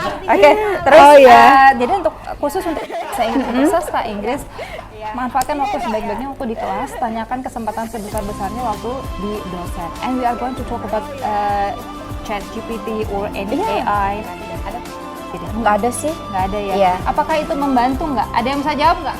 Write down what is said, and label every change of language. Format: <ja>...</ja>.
<id>Oke, terus jadi untuk khusus untuk bahasa Inggris, sastra Inggris Manfaatkan waktu sebaik-baiknya waktu di kelas, tanyakan kesempatan sebesar-besarnya waktu di dosen.</id> <en>And we are going to talk about ChatGPT or any AI.</en> <id>Nggak ada sih. Nggak ada ya? Iya. Apakah itu membantu nggak? Ada yang bisa jawab nggak?</id>